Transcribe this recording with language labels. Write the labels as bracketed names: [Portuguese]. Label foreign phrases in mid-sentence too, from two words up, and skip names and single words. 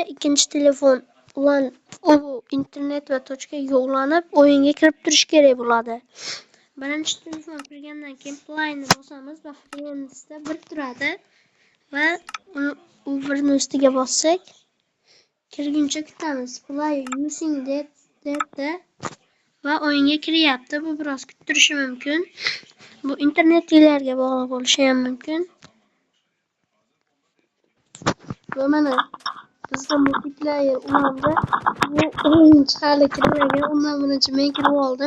[Uzbek] Ikkinchi telefon internet va tochkaga ulanib, o'yinga kirib turish kerak bo'ladi. Birinchi telefon kirgandan keyin playni bosamiz va friendsda bir turadi va u birni ustiga bossak kirguncha kutamiz. [English] Play using data [Uzbek] va o'yinga kiryapti. Bu biroz kuttirishi mumkin. Bu internetlarga bog'liq bo'lishi ham mumkin. Va mana bizda multiplayer ulandi. Bu o'yinchi hali kirmagan. Undan birinchi men kirib oldim.